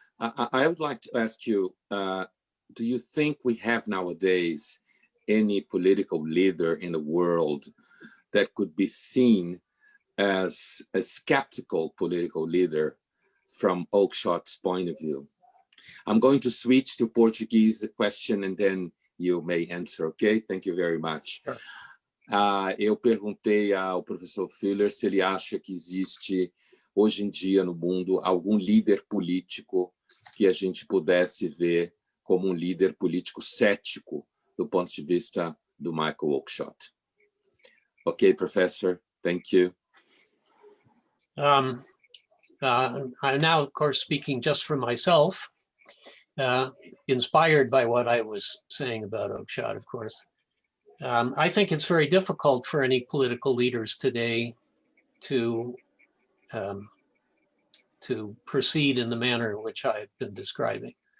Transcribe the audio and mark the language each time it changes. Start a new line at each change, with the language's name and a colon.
English: I would like to ask you, do you think we have nowadays any political leader in the world that could be seen as a skeptical political leader from Oakeshott's point of view? I'm going to switch to Portuguese, the question, and then you may answer, okay? Thank you very much. Sure.
Portuguese: Eu perguntei ao professor Fuller se ele acha que existe, hoje em dia, no mundo, algum líder político que a gente pudesse ver como um líder político cético do ponto de vista do Michael Oakeshott.
English: Okay, Professor, thank you. I'm now, of course, speaking just for myself, inspired by what I was saying about Oakeshott, of course. I think it's very difficult for any political leaders today to proceed in the manner in which I've been describing.